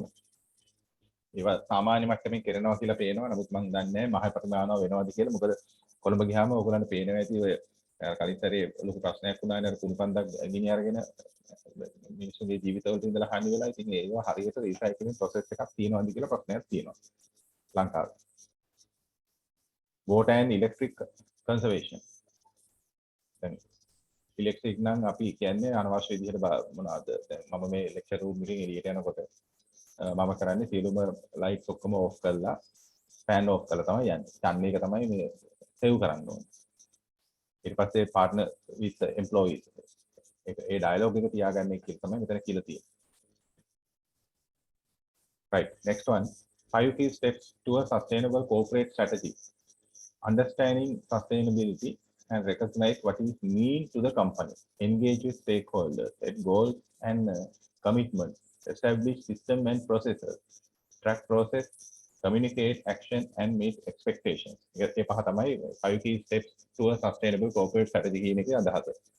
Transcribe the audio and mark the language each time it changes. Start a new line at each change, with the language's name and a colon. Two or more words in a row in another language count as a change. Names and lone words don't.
Sinhala: ඒවා සාමාන්‍ය මට්ටමින් කරනවා කියලා පේනවා. නමුත් මම දන්නේ නැහැ මහ ප්‍රමාණව වෙනවද කියලා. මොකද කොළඹ ගියාම ඕගොල්ලන්ට පේනවා ඇති ඔය කලින් සැරේ ලොකු ප්‍රශ්නයක් වුණානේ අර කුණුපන්දක් ගිනි අරගෙන මිනිස්සුන්ගේ ජීවිතවලට ඉඳලා හානි වෙලා. ඉතින් ඒවා හරියට
English: recycling process
Sinhala: එකක් තියෙනවද කියලා ප්‍රශ්නයක් තියෙනවා ලංකාවේ.
English: water and electric conservation.
Sinhala: දැන් ඉලෙක්ට්‍රික් නම් අපි කියන්නේ අනවශ්‍ය විදිහට මොනවාද දැන් මම මේ
English: lecture room
Sinhala: එකෙන් එළියට යනකොට මම කරන්නේ සියලුම ලයිට්ස් ඔක්කොම ඕෆ් කරලා ෆෑන් ඕෆ් කරලා තමයි යන්නේ. යන්නේ එක තමයි මේ සේව් කරන්න ඕනේ. ඊට පස්සේ
English: partner with employees
Sinhala: ඒ ඩයලොග් එක තියාගන්න කියලා තමයි මෙතන කියලා තියෙන්නේ.
English: Right, next one. 5 key steps to a sustainable corporate strategy. Understanding sustainability and recognize what it means to the company. Engage with stakeholders, set goals and commitments. Establish system and processes. Track process, communicate action and meet expectations.
Sinhala: ඒ පහ තමයි
English: 5 key steps to a sustainable corporate strategy
Sinhala: කියන එකේ අදහස.